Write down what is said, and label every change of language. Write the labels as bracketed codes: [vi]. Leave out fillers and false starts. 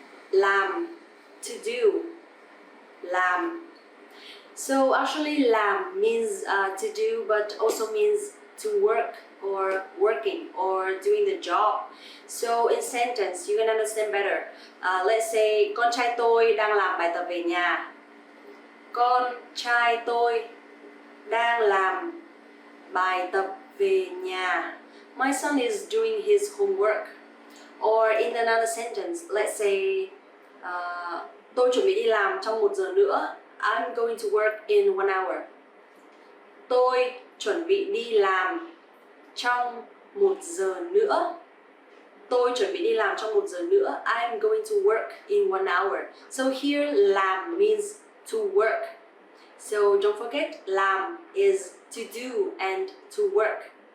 [vi] Làm, [en] to do. [vi] Làm. [en] So actually làm means to do but also means to work or working or doing the job. So in sentence you can understand better. Let's say [vi] con trai tôi đang làm bài tập về nhà. Con trai tôi đang làm bài tập về nhà. [en] My son is doing his homework. Or in another sentence, let's say [vi] tôi chuẩn bị đi làm trong 1 giờ nữa. [en] I'm going to work in 1 hour. [vi] Tôi chuẩn bị đi làm trong 1 giờ nữa. Tôi chuẩn bị đi làm trong 1 giờ nữa. [en] I'm going to work in 1 hour. So here làm means to work. So don't forget làm is to do and to work.